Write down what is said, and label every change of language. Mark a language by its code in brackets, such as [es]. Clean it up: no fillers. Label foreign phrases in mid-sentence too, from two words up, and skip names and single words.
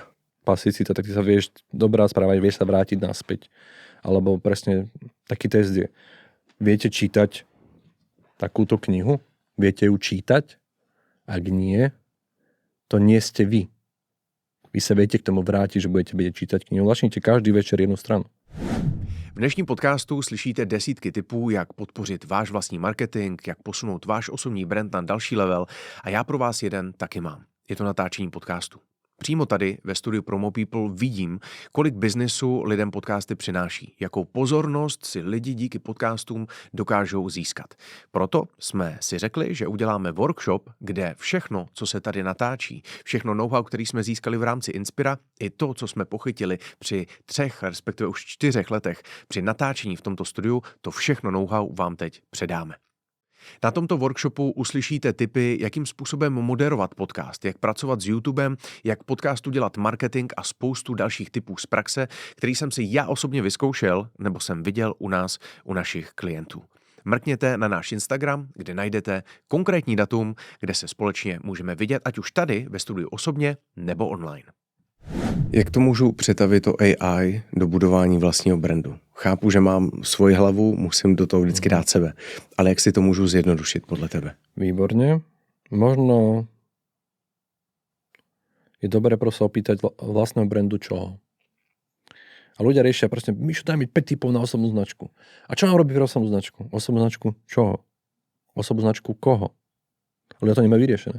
[sk] tak ty sa vieš dobrá správať, vieš sa vrátiť naspäť. Alebo presne taký test je. Viete čítať takúto knihu? Viete ju čítať? Ak nie, to nie ste vy. Vy sa viete k tomu vrátiť, že budete vedieť čítať knihu. Začnite každý večer jednu stranu. [cs] V dnešním podcastu slyšíte desítky tipů, jak podpořit váš vlastní marketing, jak posunout váš osobní brand na další level a já pro vás jeden taky mám. Je to natáčení podcastu. Přímo tady ve studiu Promo People vidím, kolik biznesu lidem podcasty přináší, jakou pozornost si lidi díky podcastům dokážou získat. Proto jsme si řekli, že uděláme workshop, kde všechno, co se tady natáčí, všechno know-how, který jsme získali v rámci Inspira, i to, co jsme pochytili při 3, respektive už 4 letech při natáčení v tomto studiu, to všechno know-how vám teď předáme. Na tomto workshopu uslyšíte tipy, jakým způsobem moderovat podcast, jak pracovat s YouTubem, jak podcastu dělat marketing a spoustu dalších tipů z praxe, který jsem si já osobně vyzkoušel nebo jsem viděl u nás, u našich klientů. Mrkněte na náš Instagram, kde najdete konkrétní datum, kde se společně můžeme vidět, ať už tady ve studiu osobně nebo online. Jak to můžu přetavit to AI do budování vlastního brandu? Chápu, že mám svoji hlavu, musím do toho vždycky dát sebe. Ale jak si to můžu zjednodušit podle tebe? [sk] Výborne. Možno je dobré proste opýtať vlastného brandu čoho. A ľudia riešia proste, Mišo, daj mi 5 typov na osobnú značku. A čo mám robiť pre osobnú značku? Osobnú značku čoho? Osobnú značku koho? Ľudia to nemajú vyriešené.